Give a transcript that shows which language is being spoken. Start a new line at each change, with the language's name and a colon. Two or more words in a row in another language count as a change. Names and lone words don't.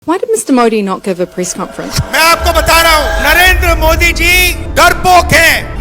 English: Why did Mr. Modi not give a press conference?
Hindi: मैं आपको बता रहा हूँ, नरेंद्र मोदी जी डरपोक हैं।